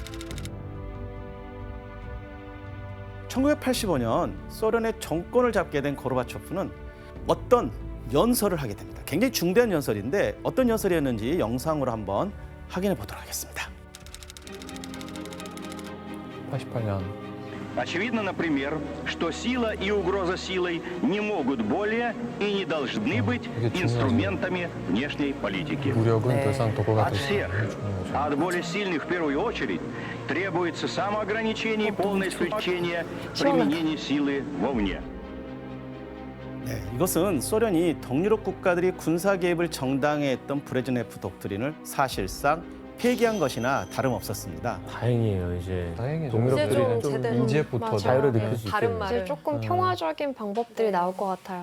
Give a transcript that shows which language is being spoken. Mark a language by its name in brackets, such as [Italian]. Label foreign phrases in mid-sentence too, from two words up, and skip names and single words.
[Korean] 1985년 소련의 정권을 잡게 된 고르바초프는 어떤 연설을 하게 됩니다. 굉장히 중대한 연설인데 어떤 연설이었는지 영상으로 한번 확인해 보도록 하겠습니다. 88년. [Russian] Очевидно, например, что сила и угроза силой не могут более и не должны быть инструментами внешней политики. [Korean] 무력은 더 이상 도구가 [Russian] От [Korean] 될 수 [Russian] всех, [Korean] 없는 중요하죠. [Russian] а от более сильных в первую очередь, требуется самоограничение и полное исключение применения силы вовне. [Korean] 네, 이것은 소련이 동유럽 국가들이 군사 개입을 정당해 했던 브레즈네프 독트린을 사실상 폐기한 것이나 다름없었습니다. 다행이에요. 이제 다행이죠. 동유럽들이 이제 좀 제대로 좀 이제부터 맞아요. 자유를 네. 느낄 수 있게 다른 되는 말을. 이제 조금 평화적인 방법들이 나올 것 같아요.